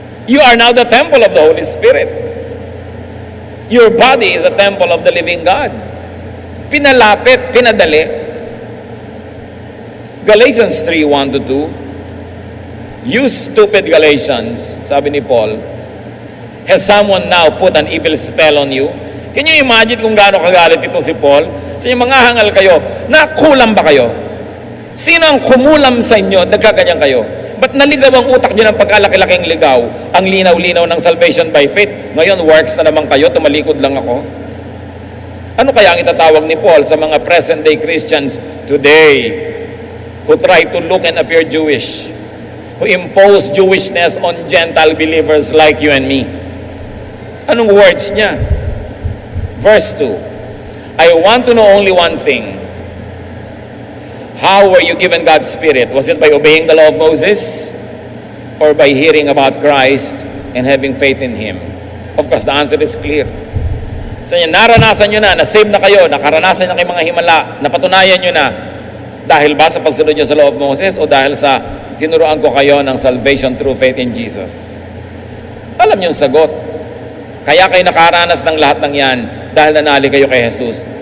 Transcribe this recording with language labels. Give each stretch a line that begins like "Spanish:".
English: You are now the temple of the Holy Spirit. Your body is a temple of the living God.
Filipino: Pinalapit, pinadali.
English: Galatians 3:1-2. You stupid Galatians,
Filipino: sabi ni Paul,
English: has someone now put an evil spell on you? Can you imagine
Filipino: kung gaano kagalit ito si Paul? Sa inyo mga hangal kayo, nakulam ba kayo? Sino ang kumulam sa inyo, nagkaganyan kayo? Ba't naligaw ang utak nyo ng pagkalaki-laking ligaw? Ang linaw-linaw ng
English: salvation by faith.
Filipino: Ngayon, works na naman kayo, tumalikod lang ako. Ano kaya ang itatawag ni Paul sa mga
English: present-day Christians today who try to look and appear Jewish, who impose Jewishness on Gentile believers like you and me?
Filipino: Anong words niya?
English: Verse 2, I want to know only one thing. How were you given God's Spirit? Was it by obeying the law of Moses? Or by hearing about Christ and having faith in Him? Of course, the answer is clear.
Filipino: Sa inyo, naranasan nyo na save na kayo, nakaranasan na kayo mga himala, napatunayan nyo na, dahil ba sa pagsunod nyo sa law of Moses o dahil sa tinuruan ko kayo ng
English: salvation through faith in Jesus?
Filipino: Alam nyo yung sagot. Kaya kayo nakaranas ng lahat ng yan dahil nanali kayo kay Jesus.